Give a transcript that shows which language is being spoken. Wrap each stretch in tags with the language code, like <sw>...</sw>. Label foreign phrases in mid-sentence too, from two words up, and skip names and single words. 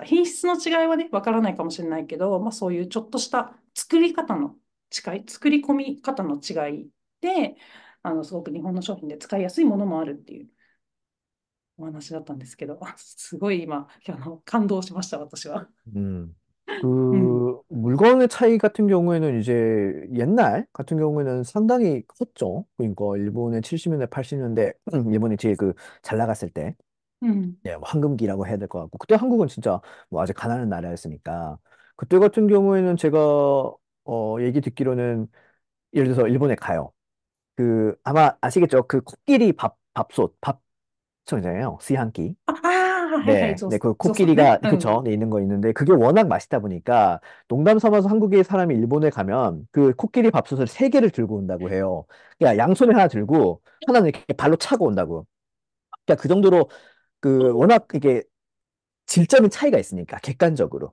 <ja>品質の違いはね、わからないかもしれないけど、そういうちょっとした作り方の違い、作り込み方の違いで、すごく日本の商品で使いやすいものもあるっていうお話だったんですけど、すごい今、感動しました、私は。 음. うん。</ja> <ko>그 물건의 차이 같은 경우에는 이제 옛날 같은 경우에는 상당히 컸죠. 그러니까 일본의 70년대, 80년대 일본이 제일 그 잘 나갔을 때</ko> <ja>うん。</ja> <ko>예, 뭐 황금기라고 해야 될 것 같고 그때 한국은 진짜 뭐 아직 가난한 나라였으니까 그때 같은 경우에는 제가 얘기 듣기로는 예를 들어서 일본에 가요. 그 아마 아시겠죠? 그 코끼리 밥솥 밥청이잖아요.</ko> <ja>炊飯器. はいはい、</ja> <ko>네,</ko> <ja>ゾウ、</ja> <ko>네, 그</ko> <ja>ゾウさんね。</ja> <ko>코끼리가, う 그쵸, ん。 네, 있는 거 있는데, 그게 워낙 맛있다 보니까, 농담 삼아서 한국에 사람이 일본에 가면, 그 코끼리 밥솥을 세 개를 들고 온다고 해요. 그러니까 양손에 하나 들고, 하나는 이렇게 발로 차고 온다고. 그러니까 그 정도로, 그, 워낙 이게 질적인 차이가 있으니까, 객관적으로.</ko>